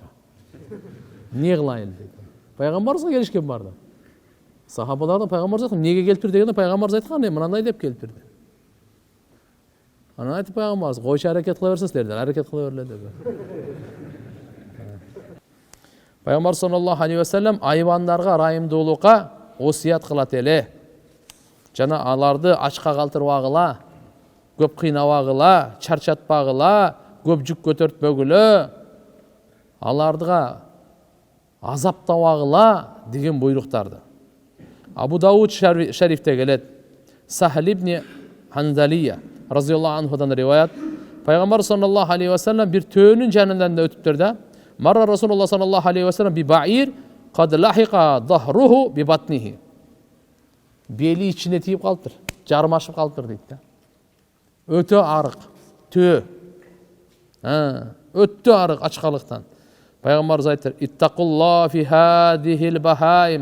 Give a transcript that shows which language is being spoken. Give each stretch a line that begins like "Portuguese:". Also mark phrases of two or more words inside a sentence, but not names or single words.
Kyrgyz: Не кылайын дейт. Пайгамбарыбызга келишкен барды. Сахабалардан пайгамбарыбыз айткан, неге келиптир дегенде пайгамбарыбыз айткан, мынандай деп келиптир. Анан айтып пайгамбарыбыз, койчу аракет кыла берсеңиздер, аракет кыла берле деп. Пайгамбар
Arabic: صلى الله عليه وسلم
Kyrgyz: айвандарга райымдуулукка осият кылат эле. Жана аларды ачка калтырбагыла, көп кыйнабагыла, чарчатпагыла, көп жүк көтөртпөгүлө, алардыга азаптабагыла деген буйруктарды. Абу Дауд шарифте келет. Сахл ибн Ханзалия
Arabic: رضي الله عنه
Kyrgyz: риваят. Пайгамбар
Arabic: صلى الله عليه وسلم
Kyrgyz: бир төөнүн жанынан өтүптүр да.
Arabic: مر رسول الله صلى الله عليه وسلم ببعير قد لحق ظهره ببطنه.
Kyrgyz: Бели içine тиіп калыптыр, жармашып калыптыр дейт да. Өтө арык, төө. Өтө арык ачкалыктан. Пайгамбарыбыз айттыр:
Arabic: "اتقوا الله في هذه البهائم."